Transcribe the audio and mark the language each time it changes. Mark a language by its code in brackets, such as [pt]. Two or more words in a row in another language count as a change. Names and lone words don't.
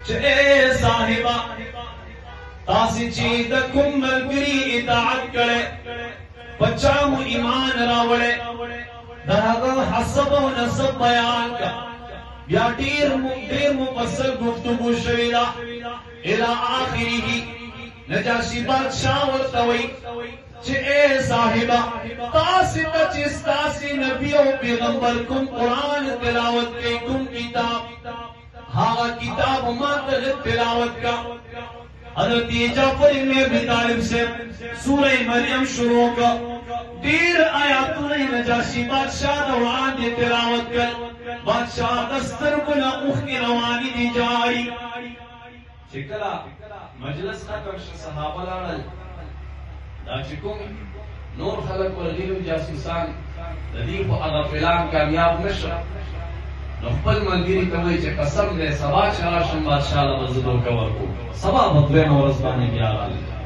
[ps] چې اے صاحبہ تاسې چې د کوم ملګري اطاعت کړی بچا مو ایمان راوړی د هغه حسب او نسب بیان کا بیا ډیر مفصل گفتگو شوی ده [ar] الى آخره [ps] نجاشی بادشاہ ورته وایي چې اے صاحبہ تاسې ته چې ستاسې نبی او پیغمبر کوم قرآن تلاوت کوي کوم کتاب هغه کتاب ما ته تلاوت کا حضرت جعفر ابن ابی طالب سے سورہ مریم شروع کا دیر آیاتونه نجاشی بادشاہ د وړاندې تلاوت کړ بادشاہ د سترګو نه اوښکې روانې دي جاری چې کله مجلس ختم شو صحابه لاړل دا چې کوم نور خلک ورغلي جاسوسان د دې په غفلان کامیاب نشو نو خپل ملګري ته وایي چې قسم دې سبا چې راشم بادشاہ له به زه دوکه ورکوم سبا به دویمه ورځ باندې بیا راغلل